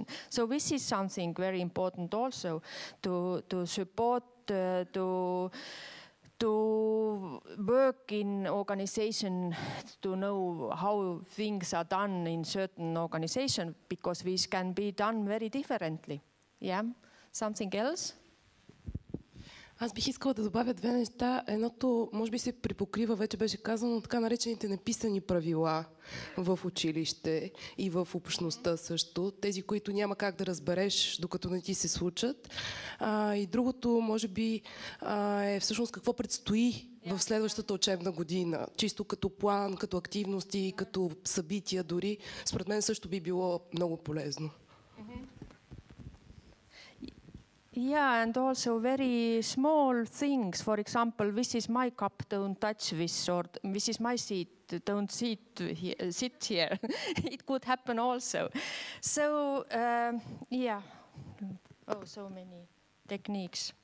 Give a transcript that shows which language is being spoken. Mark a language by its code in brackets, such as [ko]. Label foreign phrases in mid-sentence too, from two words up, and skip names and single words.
[en] So this is something very important also to support to work in organization, to know how things are done in certain organization, because this can be done very differently. Yeah, something else? [bg] Аз бих искала да добавя 2 неща. Едното, може би се припокрива, вече беше казано, така наречените неписани правила в училище и в общността също. Тези, които няма как да разбереш, докато не ти се случат. И другото, може би, е всъщност какво предстои в следващата учебна година. Чисто като план, като активности, като събития дори. Според мен също би било много полезно. [en] Yeah, and also very small things. For example, this is my cup, don't touch this, or this is my seat, don't sit here. It could happen also. So, yeah, so many techniques.